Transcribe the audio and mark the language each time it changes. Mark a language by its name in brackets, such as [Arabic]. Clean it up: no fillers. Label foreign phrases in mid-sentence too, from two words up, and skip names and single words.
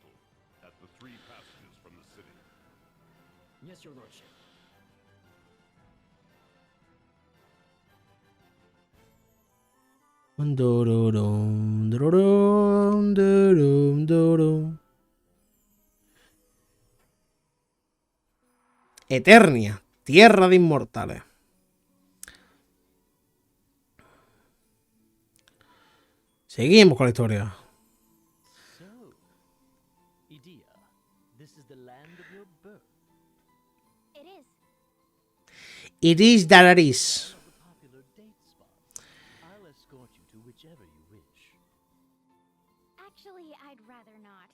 [English] Yes, your lordship. [Turkish] Durum, durum, durum, durum. [Spanish] Eternia, tierra de inmortales. Seguimos con la historia. [English] So, Idea, this is the land of your birth. It is. It is that it is. The popular date spots. I'll escort you to whichever you wish. Actually, I'd rather not.